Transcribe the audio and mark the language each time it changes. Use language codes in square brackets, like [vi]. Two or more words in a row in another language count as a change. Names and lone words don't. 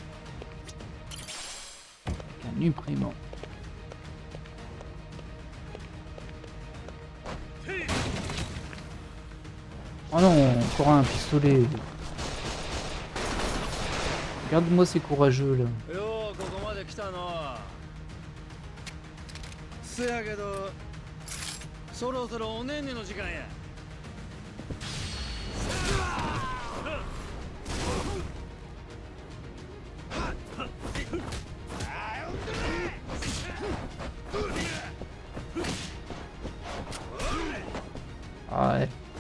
[fr] Avec un imprimant. Oh non, encore un pistolet. Regarde-moi ces courageux là. [ja] せやけどそろそろおねんねの時間や。 [fr] Ah ouais.